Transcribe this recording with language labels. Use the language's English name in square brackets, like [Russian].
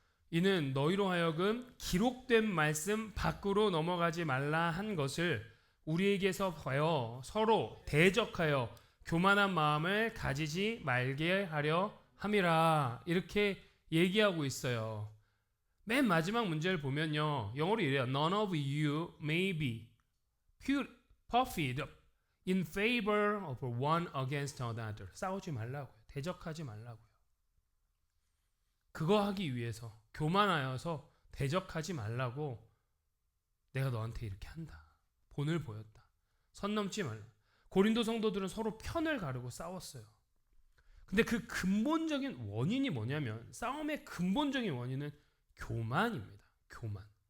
[Korean] 이는 너희로 하여금 기록된 말씀 밖으로 넘어가지 말라 한 것을 우리에게서 봐요 서로 대적하여 교만한 마음을 가지지 말게 하려 함이라. 이렇게 얘기하고 있어요. 맨 마지막 문제를 보면요, 영어로 이래요. [English] None of you may be puffed in favor of one against another. [Korean] 싸우지 말라고요. 대적하지 말라고요. 그거 하기 위해서 교만하여서 대적하지 말라고 내가 너한테 이렇게 한다. 본을 보였다. 선 넘지 말라. 고린도 성도들은 서로 편을 가르고 싸웠어요. 근데 그 근본적인 원인이 뭐냐면 싸움의 근본적인 원인은 교만입니다. 교만.